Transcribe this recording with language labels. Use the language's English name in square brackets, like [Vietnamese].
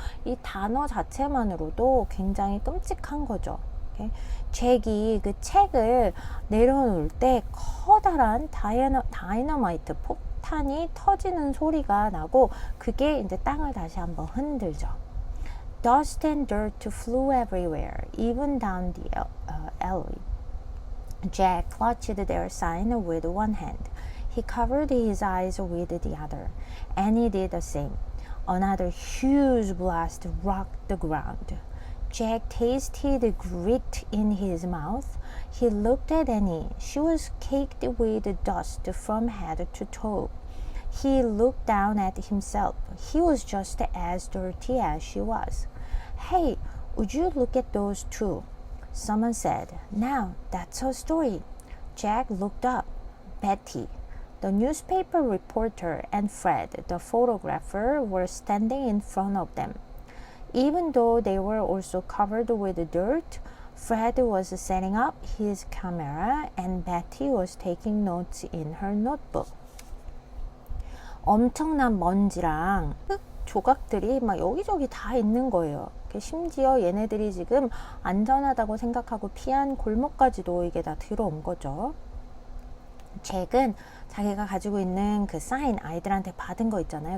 [Korean] 이 단어 자체만으로도 굉장히 끔찍한 거죠. 잭이 그 책을 내려놓을 때 커다란 다이너마이트 폭탄이 터지는 소리가 나고 그게 이제 땅을 다시 한번 흔들죠. [English] Dust and dirt flew everywhere, even down the alley. Jack clutched their sign with one hand. He covered his eyes with the other. Annie did the same. Another huge blast rocked the ground. Jack tasted grit in his mouth. He looked at Annie. She was caked with dust from head to toe. He looked down at himself. He was just as dirty as she was. Hey, would you look at those two? Someone said. Now, that's her story. Jack looked up. Betty. The newspaper reporter and Fred, the photographer, were standing in front of them. Even though they were also covered with dirt, Fred was setting up his camera and Betty was taking notes in her notebook. [Korean] 엄청난 먼지랑 흙 조각들이 막 여기저기 다 있는 거예요. 심지어 얘네들이 지금 안전하다고 생각하고 피한 골목까지도 이게 다 들어온 거죠. 잭은 자기가 가지고 있는 그 사인, 아이들한테 받은 거 있잖아요.